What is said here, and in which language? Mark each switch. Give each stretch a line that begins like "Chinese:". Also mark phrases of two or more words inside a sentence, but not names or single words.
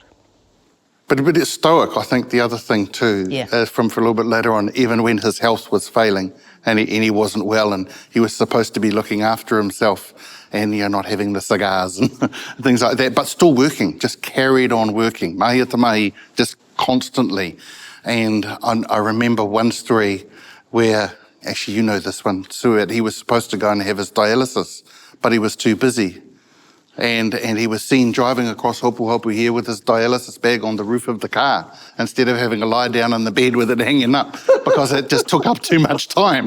English: But it's stoic, I think, the other thing too, from for a little bit later on, even when his health was failing and he wasn't well and he was supposed to be looking after himself and not having the cigars and things like that, but still working, just carried on working,
Māori: mahi ata mahi,
English: just constantly. And I remember one story where, actually you know this one, Suet, he was supposed to go and have his dialysis, but he was too busy. And he was seen driving across Hopu Hopu here with his dialysis bag on the roof of the car instead of having to lie down in the bed with it hanging up because it just took up too much time.